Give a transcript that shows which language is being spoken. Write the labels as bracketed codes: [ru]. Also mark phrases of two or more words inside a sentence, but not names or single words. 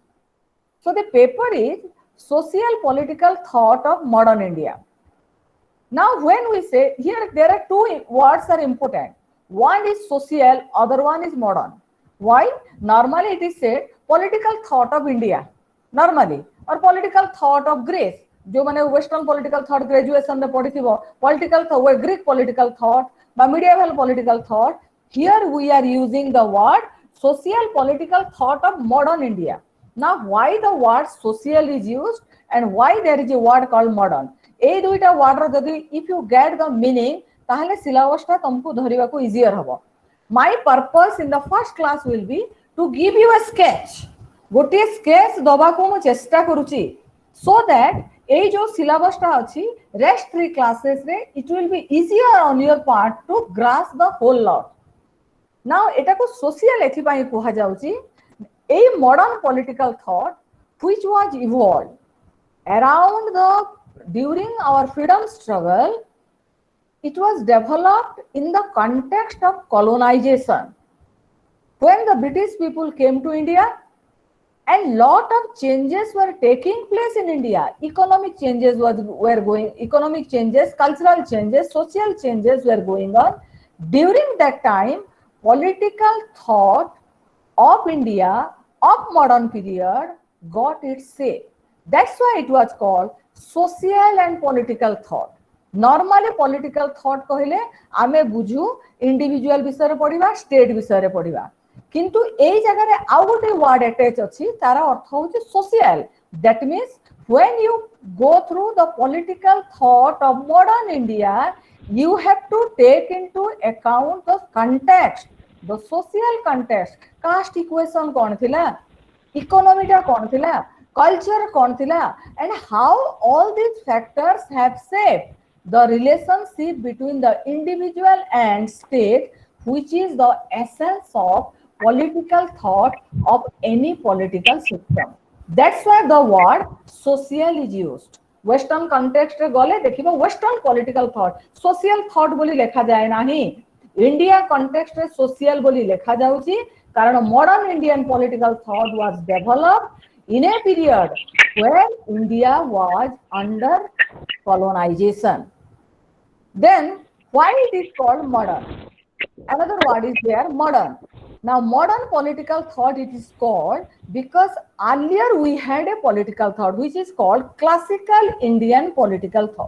[en] So the paper is social political thought of modern India. Now when we say here, there are two words are important. One is social, other one is modern. Why? Normally it is said political thought of India, normally, or political thought of Greece. [or] ଜୋ ମାନେ [en] western political thought graduation [or] ମେଁ ପଢ଼ି ଥିବ [en] political thought Greek political thought ba medieval political thought here we are using the word social political thought of modern India. now why the word social is used and why there is a word called modern. [or] ଏ ଦୁଇଟା ୱାର୍ଡ ରୋ ଯଦି [en] if you get the meaning [or] ତାହାଲେ ସିଲେବସଟା ତୁମକୁ ଧରିବା କୁ ଇଜିୟର ହେବ. [en] my purpose in the first class will be to give you a sketch. [or] ଗୋଟେ ସ୍କେଚ ଦେବା କୁ ମୁଁ ଚେଷ୍ଟା କରୁଛି [en] so that [or] ଏ ଯୋ ସିଲେବସଟା ଅଛି [en] rest 3 classes re it will be easier on your part to grasp the whole lot. [or] ନାଉ ଏଟା କୁ ସୋସିଆଲ ଏଥି ପାଇଁ କୁହା ଯାଉଛି ଏ [en] modern political thought which was evolved around the during our freedom struggle. It was developed in the context of colonization when the British people came to India, and lot of changes were taking place in India. Economic changes economic changes, cultural changes, social changes were going on. During that time, political thought of India of modern period got its say. That's why it was called social and political thought. normally political thought [or] କହିଲେ ଆମେ ବୁଝୁ ଇଣ୍ଡିଭିଜୁଆଲ ବିଷୟ ରେ ପଢ଼ିବା ଷ୍ଟେଟ ବିଷୟ ରେ ପଢ଼ିବା କିନ୍ତୁ ଏଇ ଜାଗା ରେ ଆଉ ଗୋଟେ [en] word attach [or] ଅଛି ତାର ଅର୍ଥ ହଉଛି ସୋସିଆଲ. [en] that means when you go through the political thought of modern India you have to take into account the context, the social context. caste equation [or] କଣ ଥିଲା, ଇକୋନୋମି ଟା କଣ ଥିଲା, କଲଚର କଣ ଥିଲା, [en] and how all these factors have shaped the relationship between the individual and state, which is the essence of political thought of any political system. That's why the word social is used. Western context [or] ରେ ଗଲେ ଦେଖିବ [en] western political thought social thought [or] ବୋଲି ଲେଖା ଯାଏ ନାହିଁ. [en] India context [or] ରେ social ବୋଲି ଲେଖା ଯାଉଛି କାରଣ [en] modern Indian political thought was developed in a period when India was under colonization. Then why it is called modern? Another word is there, modern. Now modern political thought it is called because earlier we had a political thought which is called classical Indian political thought.